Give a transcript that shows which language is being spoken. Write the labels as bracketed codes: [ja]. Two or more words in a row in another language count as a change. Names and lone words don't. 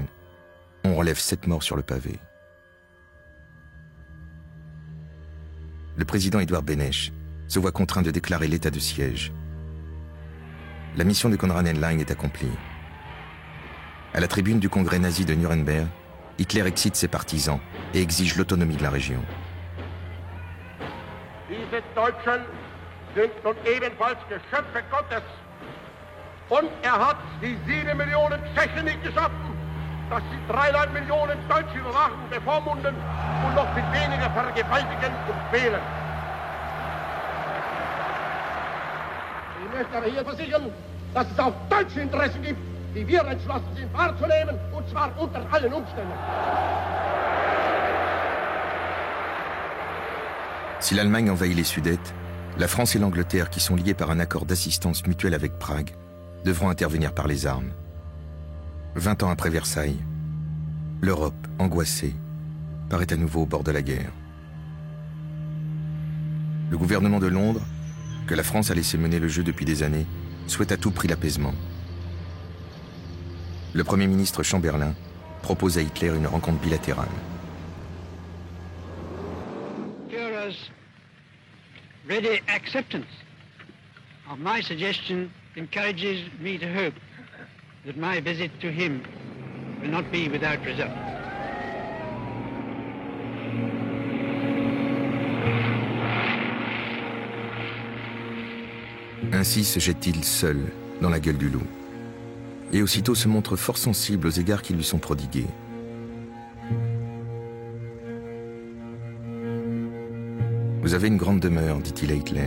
[fr] On relève 7 morts sur le pavé. Le président Édouard Beneš se voit contraint de déclarer l'état de siège. La mission de Konrad Henlein est accomplie. À la tribune du congrès nazi de Nuremberg, Hitler excite ses partisans et exige l'autonomie de la région. [de] Diese Deutschen sind nun ebenfalls Geschöpfe Gottes. Und hat die 7 Millionen Tschechen nicht geschaffen, dass sie 3,5 Millionen Deutsche überwachen, bevormunden und noch viel weniger vergewaltigen und quälen. Ich möchte aber hier versichern, dass es auch deutsche Interessen gibt, die wir entschlossen sind wahrzunehmen, und zwar unter allen Umständen. [fr] Si l'Allemagne envahit les Sudètes, la France et l'Angleterre, qui sont liées par un accord d'assistance mutuelle avec Prague, devront intervenir par les armes. 20 ans après Versailles, l'Europe, angoissée, paraît à nouveau au bord de la guerre. Le gouvernement de Londres, que la France a laissé mener le jeu depuis des années, souhaite à tout prix l'apaisement. Le Premier ministre Chamberlain propose à Hitler une rencontre bilatérale. [en] Führer's ready acceptance of my suggestion encourages me to hope that my visit to him will not be without result. [fr] Ainsi se jette-t-il seul dans la gueule du loup, et aussitôt se montre fort sensible aux égards qui lui sont prodigués. Vous avez une grande demeure, dit-il à Hitler.